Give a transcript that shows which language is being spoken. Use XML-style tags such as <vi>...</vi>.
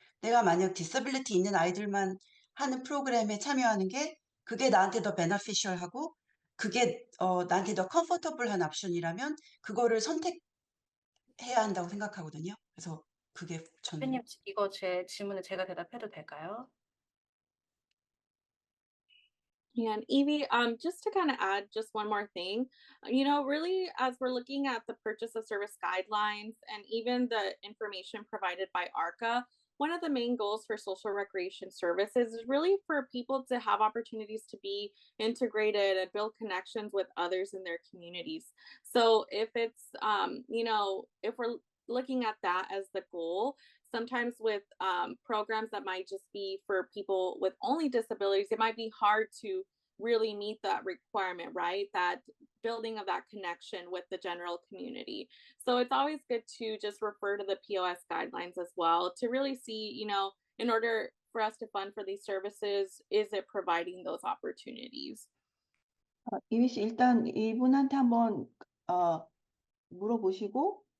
<ko>내가 만약 디서빌리티 있는 아이들만 하는 프로그램에 참여하는 게 그게 나한테 더 베너피셜하고 그게 나한테 더 컴포터블한 옵션이라면 그거를 선택해야 한다고 생각하거든요. 그래서 그게 저는 대표님 이거 제 질문에 제가 대답해도 될까요?</ko> <en>Yeah, and Evie, just to kind of add just one more thing, really as we're looking at the purchase of service guidelines and even the information provided by ARCA, one of the main goals for social recreation services is really for people to have opportunities to be integrated and build connections with others in their communities. So if it's, if we're looking at that as the goal, sometimes with programs that might just be for people with only disabilities, it might be hard to really meet that requirement, right? That building of that connection with the general community. So it's always good to just refer to the POS guidelines as well to really see, in order for us to fund for these services, is it providing those opportunities?</en> <ko>이미 씨 일단 이분한테 한번 물어보시고</ko>